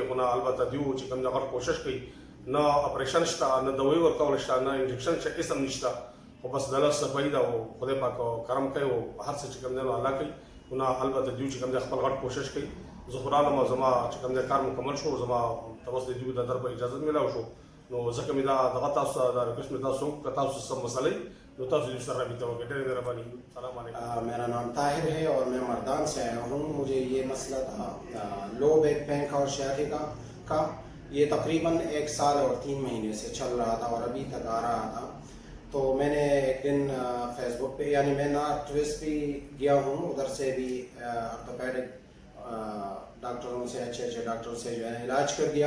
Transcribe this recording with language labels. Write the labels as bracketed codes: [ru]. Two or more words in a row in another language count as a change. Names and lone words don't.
[ps] خو نه البته دوی چې کوم د کوشش کوي، نه اپریشن شته، نه دوایي ورکول شته، نه انجکشن شته، هېڅ هم نشته، خو بس د الله صفایي ده او خدای پاک کرم کوي او هر څه چې کوم دی نو الله کوي. خو نه البته دوی چې کوم دی خپل غټ کوشش کوي. زه خو رالم او زما چې کوم دی کار مکمل شو، زما ته اوس د دوی د طرفه اجازت میلاو شو، نو ځکه مې دا دغه تاسو دا ریکویسټ مې تاسو که تاسو څه مسئلې نو تاسو دوی سره رابطه وکړئ. ډېرې مهرباني. السلام علیکم. [ur] میرا نام طاہر ہے اور میں مردان سے آیا ہوں. مجھے یہ مسئلہ تھا [en] low back pain [ur] کا اور شیاٹیکا کا. یہ تقریباً 1 سال اور 3 مہینے سے چل رہا تھا اور ابھی تک آ رہا تھا. تو میں نے ایک دن فیس بک پہ، یعنی میں نارتھ ویسٹ بھی گیا ہوں، ادھر سے بھی آرتھوپیڈک ڈاکٹروں سے، اچھے ڈاکٹروں سے جو ہے علاج کر دیا.